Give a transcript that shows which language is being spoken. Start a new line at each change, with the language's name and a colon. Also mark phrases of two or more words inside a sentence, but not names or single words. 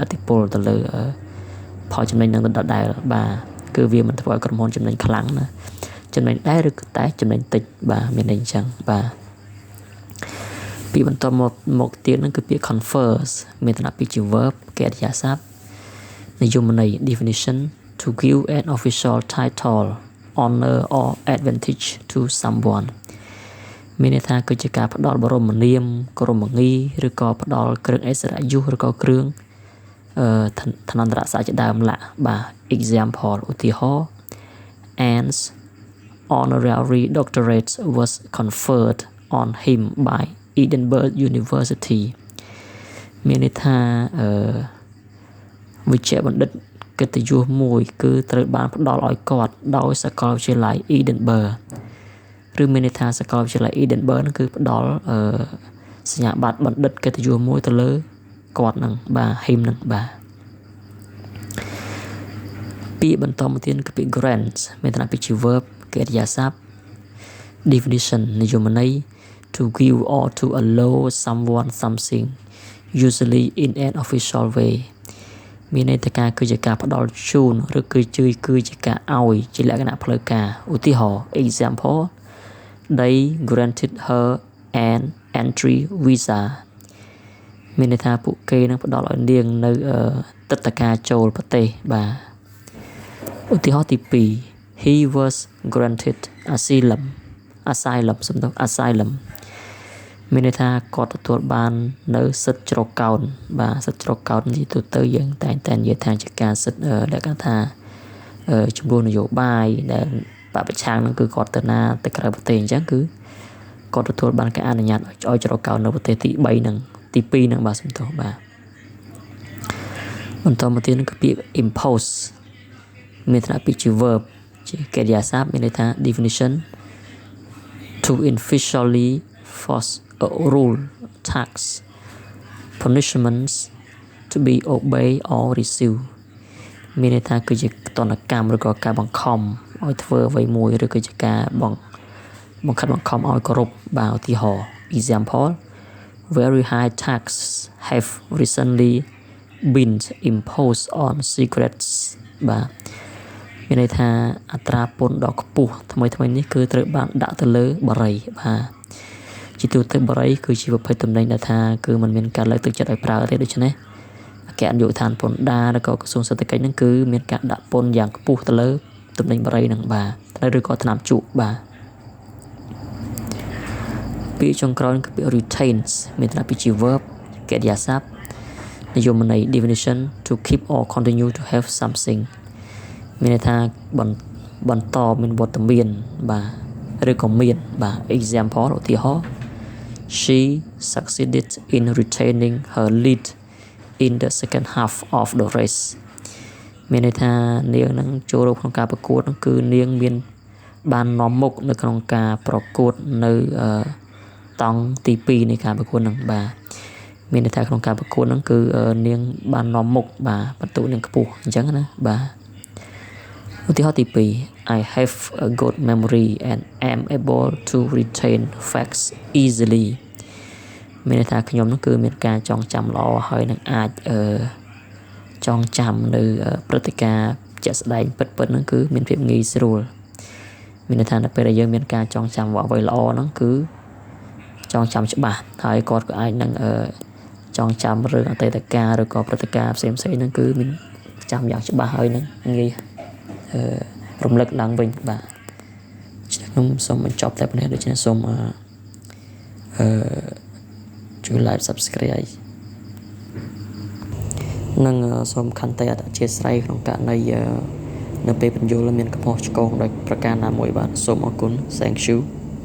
Khmer: ទ្ធិពលទៅលើផលចំណេញនឹងដដែលបាទគឺវាមិនធ្វើឲ្យក្រុមហ៊ុនចំណេញខ្លាំងណាចំណេញដែរឬក៏តែចំណេញតិច បាទមានន័យអញ្ចឹងបាទពីបន្តមកទៀតហ្នឹងគឺពាក្យ confers មានន័យពីជា verb កិរិ យាសព្ទនិយមន័យ
English: definition to give an official title honor or advantage to someone
Khmer: មានន័យថាគឺជាការផ្ដល់បរមនាមក្រមងារឬក៏ផ្ដល់គ្រឿងឥស្សរិយយសឬក៏គ្រឿងឋានន្តរស័ក្តិជាដើមឡាក់បាទ example ឧទាហរណ៍
English: Anne's honorary doctorate was conferred on him by Edinburgh University
Khmer: មានន័យថា វិជ្ជាបណ្ឌិតកិត្តិយសមួយគឺត្រូវបានផ្ដល់ឲ្យគាត់ដោយសាកលវិទ្យាល័យ Edinburgh ឬមានន័យថាសាកលវិទ្យាល័យ Edinburgh គឺផ្ដល់សញ្ញាបត្របណ្ឌិតកិត្តិយសមួយទៅលើគាត់នឹងបាទ him នឹងបាទ ពាក្យបន្តមកទៀតគឺពាក្យ grant មានន័យពីជា verb កិរិយាសព្ទ definition និយមន័យ to
English: give or to allow someone something usually in an official way
Khmer: មានន័យថាគឺជាការផ្ដល់ជូនឬគឺជាការឲ្យជាលក្ខណៈផ្លូវការឧទាហរណ៍ example
English: they granted her an entry visa
Khmer: មានន័យថាពួកគេនឹងផ្ដល់ឲ្យនាងនៅទិដ្ឋាការចូលប្រទេសបាទឧទាហរណ៍ទី2
English: he was granted asylum
Khmer: មានន័យថាគាត់ទទួលបាននៅសិទ្ធិជ្រកកោនបាទសិទ្ធិជ្រកកោននេះទៅយើងតែនិយាយថាជាការសិទ្ធិដែលគេថាជំនួសនយោបាយដែលបពប្រឆាំងនឹងគឺគាត់ទៅណាទៅក្រៅប្រទេសអញ្ចឹងគឺគាត់ទទួលបានការអនុញ្ញាតឲ្យជ្រកកោននៅប្រទេសទី3ហ្នឹងទី2ហ្នឹងបាទសំទោសបាទ បន្តមកទៀតគឺពាក្យ impose មានន័យពីជា verb ជាកិរិយាសព្ទមានន័យថា definition
English: to officially force a rule tax punishments to be obeyed or received
Khmer: មានន័យថាគឺជាទណ្ឌកម្មឬក៏ការ បង្ខំឲ្យធ្វើអ្វីមួយឬក៏ជាការបង្ខិតបង្ខំឲ្យគោរពបាទឧទាហរណ៍ example
English: very high tax have recently been imposed on cigarettes
Khmer: បាទមានន័យថាអត្រាពន្ធដ៏ខ្ពស់ថ្មីនេះគឺត្រូវបានដាក់ទៅលើបារីបាទជាទូទៅបារីគឺជាប្រភេទទំនិញដែលថាគឺมันមានការលើកទឹកចិត្តឲ្យប្រើទេដូច្នេះអគ្គនាយកដ្ឋានពន្ធដារឬក៏ក្រសួងសេដ្ឋកិច្ចហ្នឹងគឺមានការដាក់ពន្ធយ៉ាងខ្ពស់ទៅលើទំនិញបារីហ្នឹងបាទឬក៏ថ្នាំជក់បាទ ពាក្យចុងក្រោយគឺពាក្យ retains មានន័យពីជា verb កិរិយាសព្ទនិយមន័យ definition
English: to keep or continue to have something
Khmer: មានន័យថាបន្តមានវត្តមានបាទឬក៏មានបាទ example ឧទាហរណ៍
English: she succeeded in retaining her lead in the second half of the race
Khmer: មាន ន័យថានាងនឹងចូលរួមក្នុងការប្រកួតនោះគឺនាងមានបាននាំមុខនៅក្នុងការប្រកួតនៅតង់ទី2នៃការប្រកួតនឹងបាទមានន័យថាក្នុងការប្រកួតហ្នឹងគឺនា ងបាននាំមុខបាទបន្ទុកនាងខ្ពស់អញ្ចឹងណាបាទឧទាហរណ៍ទី2
English: I have a good memory and am able to retain facts easily
Khmer: មានន័យថា ខ្ញុំនោះគឺមានការចងចាំល្អហើយនឹងអាចចងចាំនៅព្រឹត្តិការណ៍ជាក់ស្ដែងពិតៗហ្នឹងគឺមានភាពងាយស្រួលមានន័យថានៅពេលដែលយើងមាន ការចងចាំអ្វីល្អហ្នឹងគឺចងចាំច្បាស់ហើយគាត់ក៏អាចនឹងច ងចាំរឿងអតីតកាលឬក៏ព្រឹត្តិការណ៍ផ្សេងៗហ្នឹងគឺមានចាំយ៉ាងច្បាស់ហើយនឹងងាយរំលឹកឡើងវិញបាទខ្ញុំសូមបញ្ចប់តែប៉ុណ្ណេះដូច្នេះសូមជួយ
English: like subscribe
Khmer: និងសូមខន្តីអធិស្ឋានក្នុងករណីនៅពេលបញ្យល់មានកំហុសឆ្គងដោយប្រការណាមួយបាទសូមអរគុណ
English: thank you